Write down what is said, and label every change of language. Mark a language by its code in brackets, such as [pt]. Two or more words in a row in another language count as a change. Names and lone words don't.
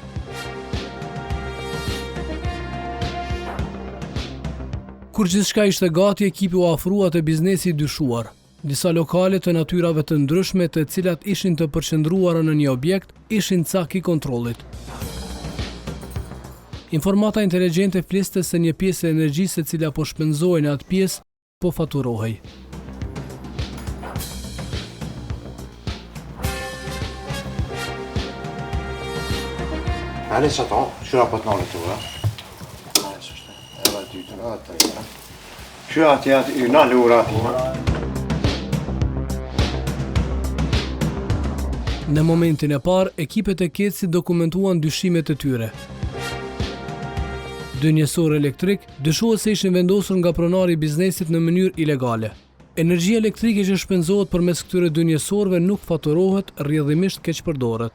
[sq] Kur gjithçka ishte gati, ekipi u afrua te biznesi i dyshuar. Disa lokale të natyrave të ndryshme, të cilat ishin të përqendruara në një objekt, ishin cak i kontrollit. Informata inteligjente fliste se një pjesë e energjisë e cila po shpenzohej në atë pjesë po faturohej. [fr] Allez, j'attends, je suis là maintenant le tour. Je suis à une allure. [sq] Në momentin e parë, ekipet e KEC-it dokumentuan dyshimet e tyre. 2 njësor elektrik dyshohet se ishin vendosur nga pronari i biznesit në mënyrë ilegale. Energjia elektrike që shpenzohet përmes këtyre 2 njësorëve nuk faturohet, rrjedhimisht keqpërdoret.